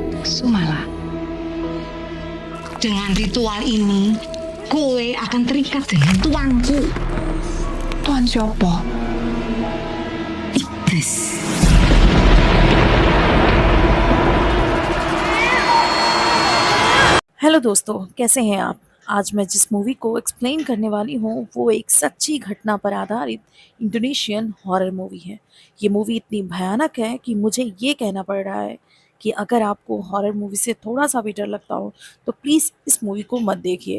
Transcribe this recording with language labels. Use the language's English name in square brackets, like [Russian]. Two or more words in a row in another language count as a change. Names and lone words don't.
[Indonesian] Sumala, dengan ritual ini, kowe akan terikat dengan tuanku. Tuan siapa? Iblis. [Hindi] हेलो दोस्तों, कैसे हैं आप? आज मैं जिस मूवी को एक्सप्लेन करने वाली हूँ वो एक सच्ची घटना पर आधारित इंडोनेशियन हॉरर मूवी है। ये मूवी इतनी भयानक है कि मुझे ये कहना पड़ रहा है कि अगर आपको हॉरर मूवी से थोड़ा सा भी डर लगता हो तो प्लीज़ इस मूवी को मत देखिए।